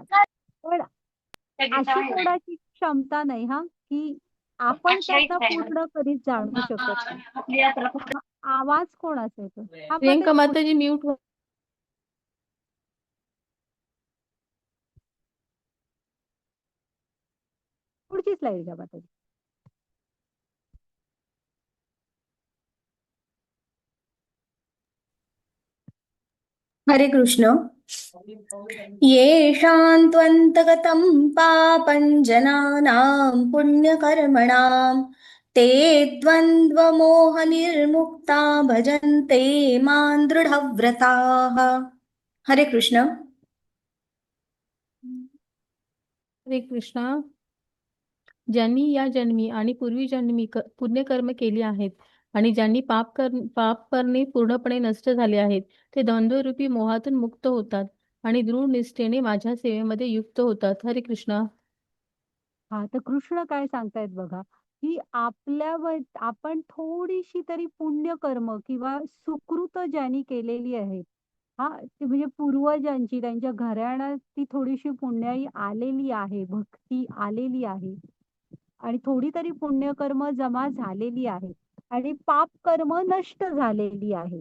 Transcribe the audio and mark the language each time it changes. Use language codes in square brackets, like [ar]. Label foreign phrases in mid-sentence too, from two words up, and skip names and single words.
[mr] पण अशी कोणाची क्षमता नाही हां, की आपण त्यांना पूर्ण कधीच जाणू शकत नाही. आवाज कोणाचा येतो? हां, मग ते प्रियंका माताजी म्यूट. पुढची स्लाईड घ्या माताजी. हरे कृष्ण. [sa] येषां त्वन्तगतं पापं जनानां पुण्यकर्मणां ते द्वन्द्वमोहनिर्मुक्ता भजन्ते मां दृढव्रताः. [mr] हरे कृष्ण. हरे कृष्णा. ज्यांनी या जन्मी आणि पूर्वी जन्मी पुण्यकर्म केली आहेत आणि ज्यांनी पाप करणे पूर्णपणे नष्ट झाले आहेत, ते द्वंद्वरूपी मोहातून मुक्त होतात आणि दृढ निष्ठेने माझ्या सेवेमध्ये युक्त होतात. हरे कृष्णा. हां, तर कृष्ण काय सांगतायत बघा, की आपण थोडीशी तरी पुण्यकर्म किंवा सुकृत ज्यांनी केलेली आहेत, हां, ते म्हणजे पूर्वजांची त्यांच्या घराण्यात ती थोडीशी पुण्याई आलेली आहे, भक्ती आलेली आहे आणि थोडी तरी पुण्यकर्म जमा झालेली आहे आणि पापकर्म नष्ट झालेली आहेत.